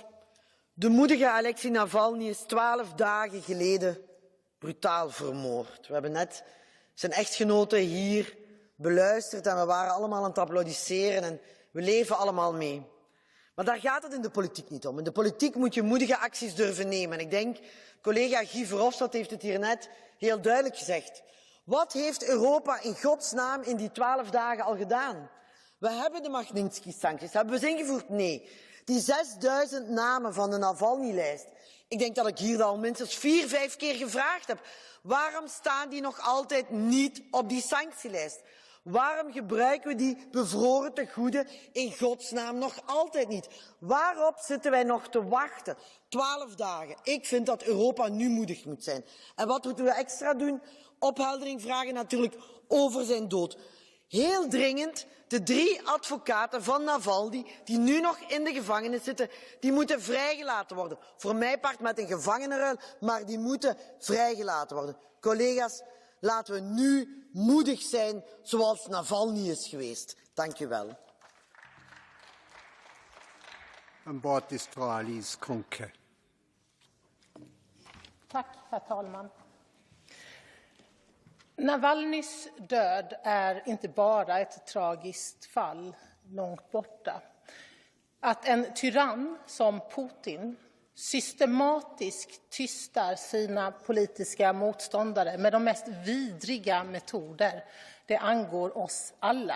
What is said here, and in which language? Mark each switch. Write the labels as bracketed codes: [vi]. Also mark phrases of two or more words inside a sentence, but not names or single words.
[nl] De moedige Aléxei Navalny is 12 dagen geleden brutaal vermoord. We hebben net zijn echtgenote hier beluisterd en we waren allemaal aan het applaudisseren en we leven allemaal mee. Maar daar gaat het in de politiek niet om. In de politiek moet je moedige acties durven nemen. En ik denk, collega Guy Verhofstadt heeft het hier net heel duidelijk gezegd. Wat heeft Europa in godsnaam in die 12 dagen al gedaan? We hebben de Magnitsky-sancties. Hebben we ze ingevoerd? Nee. Die 6000 namen van de Navalny-lijst. Ik denk dat ik hier al minstens 4, 5 keer gevraagd heb. Waarom staan die nog altijd niet op die sanctielijst? Waarom gebruiken we die bevroren tegoeden in godsnaam nog altijd niet? Waarop zitten wij nog te wachten? 12 dagen. Ik vind dat Europa nu moedig moet zijn. En wat moeten we extra doen? Opheldering vragen natuurlijk over zijn dood. Heel dringend, de 3 advocaten van Navalny, die nu nog in de gevangenis zitten, die moeten vrijgelaten worden. Voor mij part met een gevangenenruil, maar die moeten vrijgelaten worden. Collega's, laten we nu moedig zijn zoals Navalny is geweest. Dank u wel. [de] An Bord ist Frau Alice Kunke. [sv] Tack, herr talman. Navalnys död är inte bara ett tragiskt fall långt borta. Att en tyrann som Putin systematiskt tystar sina politiska motståndare med de mest vidriga metoder, det angår oss alla.